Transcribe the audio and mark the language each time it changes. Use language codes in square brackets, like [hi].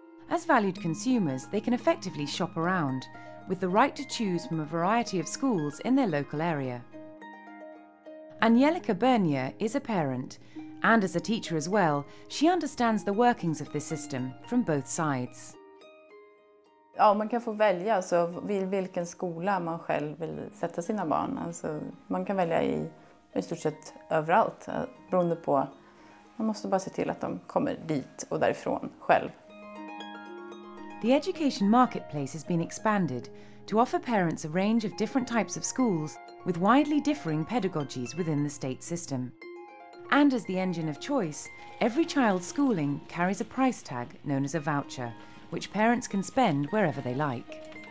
[en] As valued consumers, they can effectively shop around, with the right to choose from a variety of schools in their local area. Angelika Bergner is a parent, and as a teacher as well, she understands the workings of this system from both sides. [sv] Ja, man kan få välja alltså vilken skola man själv vill sätta sina barn. Alltså, man kan välja i stort sett överallt, beroende på. Man måste bara se till att de kommer dit och därifrån själv. [en] The education marketplace has been expanded to offer parents a range of different types of schools with widely differing pedagogies within the state system. And as the engine of choice, every child's schooling carries a price tag known as a voucher, which parents can spend wherever they like.